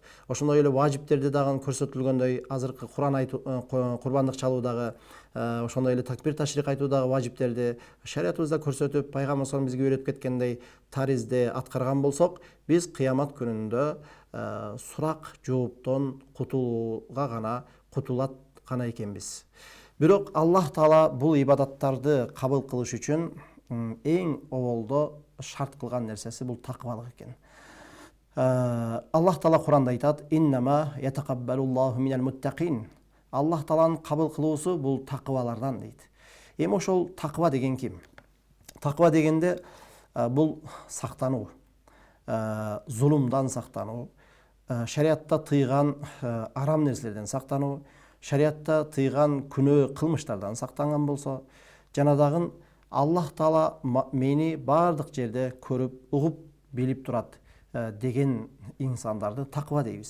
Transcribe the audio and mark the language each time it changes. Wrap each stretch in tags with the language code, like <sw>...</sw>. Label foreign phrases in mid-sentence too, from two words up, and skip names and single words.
<ky>Ошондой эле важиптерди дагы көрсөтүлгөндөй, азыркы курбандык чалуудагы, ошондой эле такбир ташрих айтуудагы важиптерди шариятыбызда көрсөтүп, пайгамбар салам бизге үйрөтүп кеткендей таризде аткарган болсок, биз кыямат күнүндө сурак жооптон кутулат гана экенбиз. Бирок Аллах Таала бул ибадаттарды кабыл кылыш үчүн эң оболдо шарт кылган нерсеси бул такыбалык экен. Аллах Таала Куранда айтат:</ky> <ar>"إنما يتقبل الله من المتقين."</ar> <ky>Аллах Тааланын кабыл кылуусу бул такыбалардан дейт. Эми ошол такыба деген ким? Такыба дегенде бул сактануу, зулумдан сактануу, шариятта тыйган арам нерселерден сактануу, шариятта тыйган күнөө кылмыштардан сактанган болсо, жана дагы Аллах Таала мени бардык жерде көрүп, угуп, билип турат деген инсандарды такыба дейбиз.</ky>